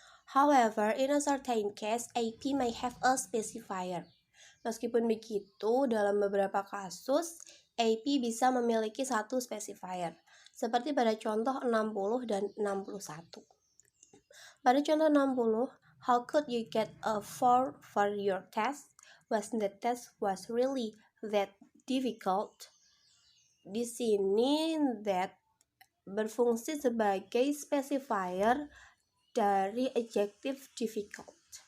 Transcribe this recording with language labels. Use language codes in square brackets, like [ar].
[en] However, in a certain case, AP may have a specifier. [id] Meskipun begitu, dalam beberapa kasus, AP bisa memiliki satu specifier, seperti pada contoh 60 dan 61. Pada contoh 60, [en] how could you get a 4 for your test? Wasn't the test was really that difficult? [id] Di sini, that berfungsi sebagai specifier dari adjektif difficult.